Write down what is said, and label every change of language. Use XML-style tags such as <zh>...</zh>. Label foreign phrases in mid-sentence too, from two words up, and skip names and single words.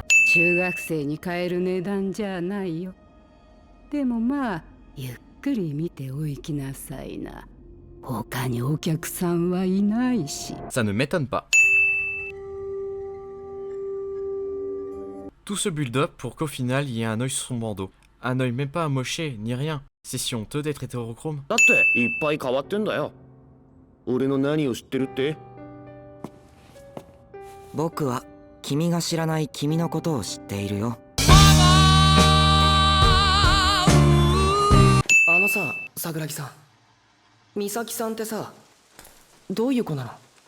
<ja>中学生に買える値段じゃないよ。でもまあゆっくり見ておいきなさいな。他にお客さんはいないし。</ja> <fr>Ça ne m'étonne pas. Tout ce build-up pour qu'au final il y ait un œil sur son bandeau. Un œil même pas amoché, ni rien. C'est si honteux d'être hétérochrome.</fr> <ja>だっていっぱい変わってんだよ。俺の何を知ってるって？僕は君が知らない君のことを知っているよ。さ、桜木さん、美咲さんってさ、どういう子なの？</ja>